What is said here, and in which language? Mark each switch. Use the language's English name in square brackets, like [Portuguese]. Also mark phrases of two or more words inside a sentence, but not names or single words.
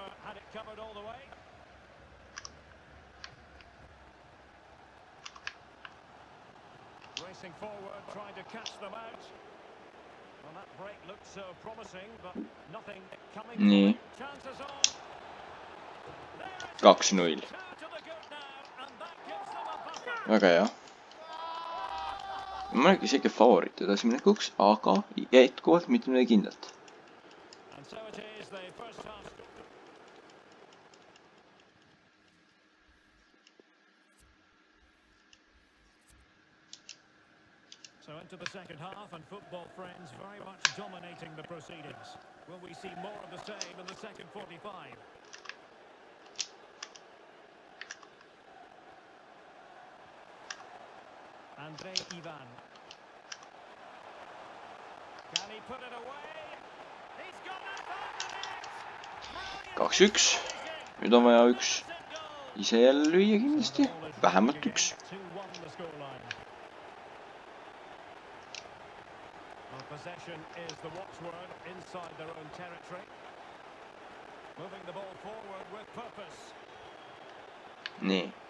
[Estonian] Nii. 2-0. Väga hea. Ma olen isegi favoriit edasiminekuks, aga jätkuvalt mitte midagi kindlalt. [English] So into the second half, and football friends very much dominating the proceedings. Will we see more of the same in the second 45? Andrei Ivan. Can he put it away? He's got it on the net. 2-1. [Estonian] Nüüd on vaja üks ise jälle lüüa kindlasti. Vähemalt üks. Nii.